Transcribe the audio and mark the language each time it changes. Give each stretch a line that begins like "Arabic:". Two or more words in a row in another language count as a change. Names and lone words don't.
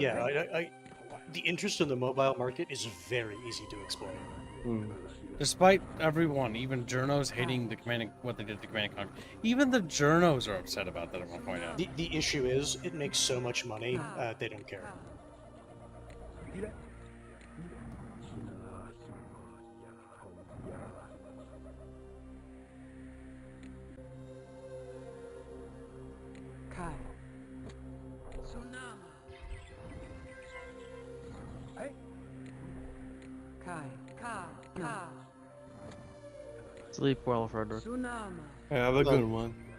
English: Yeah, the interest in the mobile market is very easy to explain. Despite everyone, even journos hating the what they did to Command & Conquer, even the journos are upset about that at one point out. The issue is, it makes so much money, they don't care. Kai. Sunama. Kai. Ka. Sleep well, Frederick. Sunama. Have a good one.